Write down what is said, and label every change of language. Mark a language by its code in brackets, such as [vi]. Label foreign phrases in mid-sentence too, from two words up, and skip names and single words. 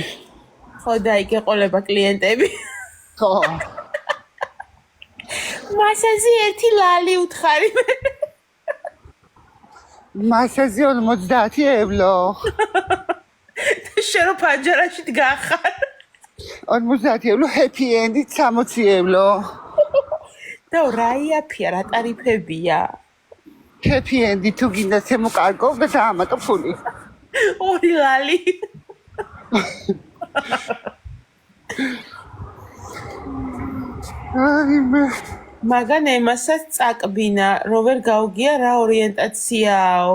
[ka] ხო და იქ ეყოლება კლიენტები. ხო. მასაჟი ერთი ლალი უთხარი მე. მასაჟი 50 ევლო. შენ რო პანჯარაში დგახარ. 50 ევლო, [en] happy end [ka] 60 ევლო. და რა იაფია, რა ტარიფებია? [en] happy end [ka] თუ გინდა შემოკარგო და დაამატო ფული. ორი ლალი. აი მე მაგან ემასაც წაკბინა, რო ვერ გავგია რა ორიენტაციაო.